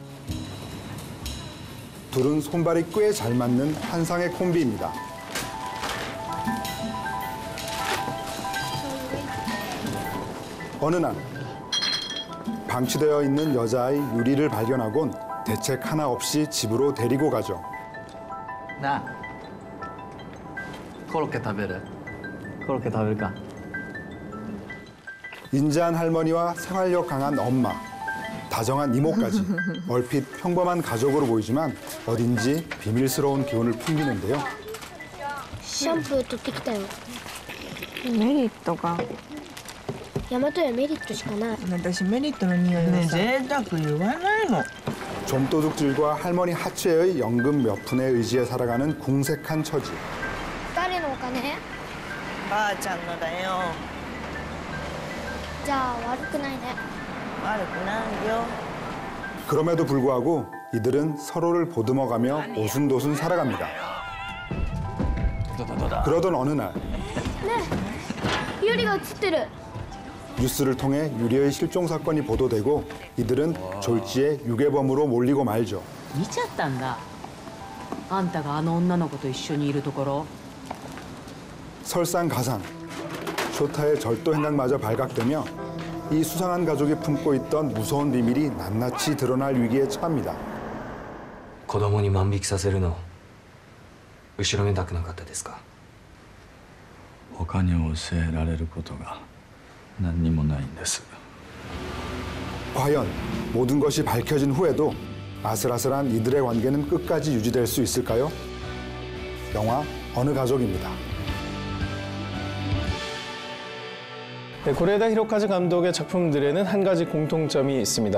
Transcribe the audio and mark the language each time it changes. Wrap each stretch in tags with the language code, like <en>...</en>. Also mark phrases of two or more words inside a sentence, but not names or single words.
<ko>둘은 손발이 꽤 잘 맞는 환상의 콤비입니다. 어느 날 방치되어 있는 여자아이 유리를 발견하곤 대책 하나 없이 집으로 데리고 가죠.</ko> <ja>나 コロッケ食べる? コロッケ食べるか?</ja> <ko>인자한 할머니와 생활력 강한 엄마, 다정한 이모까지 얼핏 평범한 가족으로 보이지만 어딘지 비밀스러운 기운을 풍기는데요.</ko> <ja>シャンプー取ってきたよ。メリットが。大和屋メリットしかない。私メリットの匂いがさ。ね、贅沢言わないの。</ja> <ko>좀도둑질과 할머니 하츠에의 연금 몇 푼에 의지해 살아가는 궁색한 처지.</ko> <ja>誰のお金？ばあちゃんのだよ。じゃあ悪くないね。悪くないよ。</ja> <ko>그럼에도 불구하고 이들은 서로를 보듬어가며 오순도순 살아갑니다. 그러던 어느 날</ko> <ja>ねえ、ユリが映ってる。</ja> <ko>뉴스를 통해 유리의 실종 사건이 보도되고 이들은 졸지에 유괴범으로 몰리고 말죠.</ko> <ja>見ちゃったんだ。あんたがあの女の子と一緒にいるところ。</ja> <ko>설상가상, 쇼타의 절도 행각마저 발각되며 이 수상한 가족이 품고 있던 무서운 비밀이 낱낱이 드러날 위기에 처합니다.</ko> <ja>子供に万引きさせるの後ろめたくなかったですか？他に教えられることが何にもないんです。</ja> <ko>과연 모든 것이 밝혀진 후에도 아슬아슬한 이들의 관계는 끝까지 유지될 수 있을까요? 영화 어느 가족입니다. 네, 고레다 히로카즈 감독의 작품들에는 한 가지 공통점이 있습니다.</ko>